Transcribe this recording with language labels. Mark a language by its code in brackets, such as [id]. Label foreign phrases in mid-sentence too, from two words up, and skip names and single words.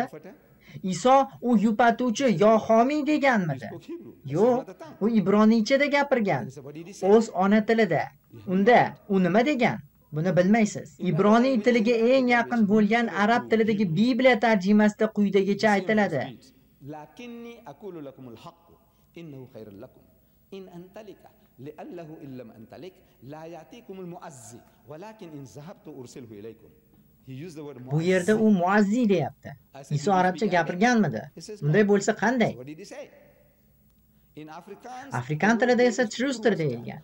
[uz] Iso u yupatuvchi yo homiy deganmidi? Yo'q, u ibroniychada gapirgan, o'z ona tilida. Unda u nima degan? Buni bilmaysiz. Ibroniy tiliga eng yaqin bo'lgan arab tilidagi Bibliya tarjimasida quyidagicha aytiladi: [ar] "لكني أقول لكم الحق إنه خير لكم أن أنطلق لأنه إن لم أنطلق لا يأتيكم المعزي ولكن إن ذهبت أرسله إليكم." [uz] Bu yerda u muazzi deyapti. Iso arabcha gapirganmidi? Unday bo'lsa qanday? Afrikan tilida esa truster deyilgan.